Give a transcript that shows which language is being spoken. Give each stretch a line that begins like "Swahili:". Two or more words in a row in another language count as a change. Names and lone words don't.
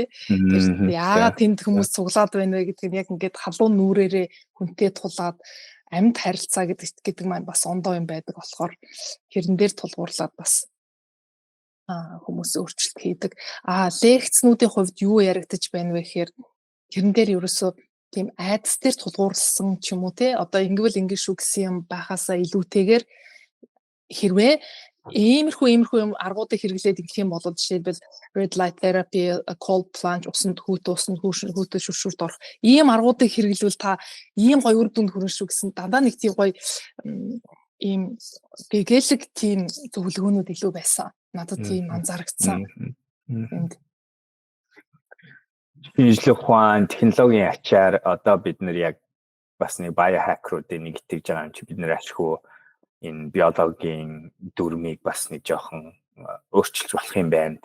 Mongolian: Тэр яагаад тэнд хүмүүс цуглаад байна вэ гэдэг нь яг ингээд халуун нүрээрээ хүнтэй тулаад амьд харилцаа гэдэг маань бас ондоо юм байдаг болохоор хэрэн дээр тулгуурлаад бас хүмүүс өөрчлөлт хийдэг. Лекцнүүдийн хувьд юу яригдаж байна вэ гэхээр тэрэн дээр ерөөсөө тийм айдас дээр тулгуурласан ч юм уу те одоо ингэвэл ингэ шүү гэсэн юм байхаасаа илүүтэйгээр хэрвээ иймэрхүү юм аргуудыг хэрэглээд ирэх юм бол жишээлбэл
English: red light therapy, cold plunge,
Mongolian: усанд хүүтэ шүршүрт орох ийм аргуудыг хэрэглэвэл та ийм гоё үр дүнд хүрнэ шүү гэсэн дандаа нэг тийм гоё ийм гэгээлэг тийм зөвлөгөөнүүд илүү байсан. Надад тийм анзаарчихсан. Энд шинжлэх ухаан, технологийн ачаар одоо бид нар яг бас нэг биохакеруудыг нэг итгэж байгаа юм чи бид нар ашгүй энэ биологийн дүрмийг бас нэг жоохон өөрчилж болох юм байна.